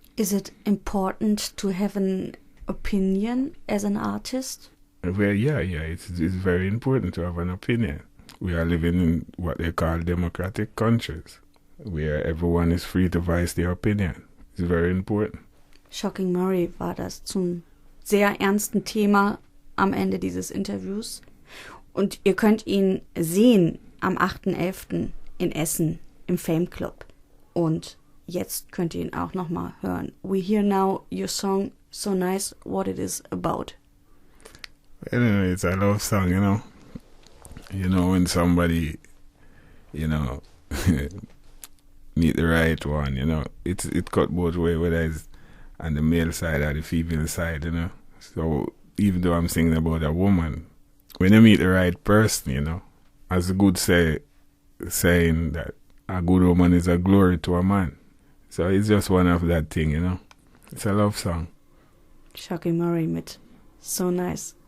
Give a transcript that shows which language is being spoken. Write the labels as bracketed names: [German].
[English] Is it important to have an opinion as an artist? Well, yeah, it's very important to have an opinion. We are living in what they call democratic countries, where everyone is free to voice their opinion. It's very important. [German] Shocking Murray war das zum sehr ernsten Thema am Ende dieses Interviews. Und ihr könnt ihn sehen am 8.11. in Essen im Fame Club. Und jetzt könnt ihr ihn auch nochmal hören. [English] We hear now your song So Nice, What It Is About. Well, it's a love song, you know. You know, when somebody, you know, meet the right one, you know, it cut both ways, whether it's on the male side or the female side, you know. So even though I'm singing about a woman, when you meet the right person, you know, as a good saying that a good woman is a glory to a man. So it's just one of that thing, you know. It's a love song. [German] Shocking Murray mit So Nice.